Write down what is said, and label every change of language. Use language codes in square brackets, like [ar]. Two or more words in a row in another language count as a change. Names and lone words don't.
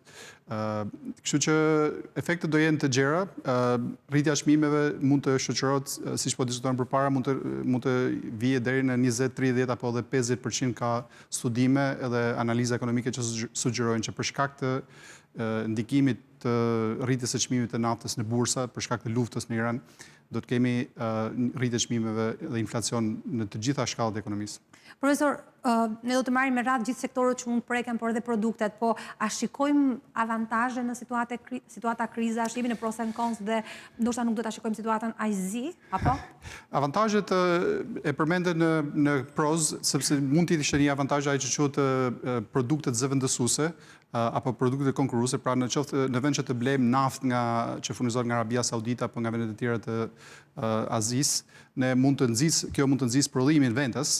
[sq] Kështu që efektet do jenë të gjera, rritja e çmimeve mund të shoqërohet, siç po diskutojmë përpara, mund të vijë deri në 20, 30 apo edhe 50% ka studime edhe analiza ekonomike që sugjerojnë që për shkak të ndikimit të rritjes së çmimit të naftës në bursa, për shkak të luftës në Iran, do të kemi rritje çmimeve dhe inflacion në të gjitha shkallët e ekonomisë. Profesor, ne do të marrim me radhë gjithë sektorët që mund preken, por edhe produktet, po a shikojmë avantazhe në situata krizash, jemi në [en] pros and cons [sq] dhe ndoshta nuk do ta shikojmë situatën aq zi, apo? Avantazhet e përmenden në pros, sepse mund të ishte një avantazh ai që quhet produktet zëvendësuese apo produktet konkurruese, pra në vend që të blejmë naftë që furnizohet nga Arabia Saudita apo nga vendet e tjera të Azisë, kjo mund të nxjisë prodhimin vendas.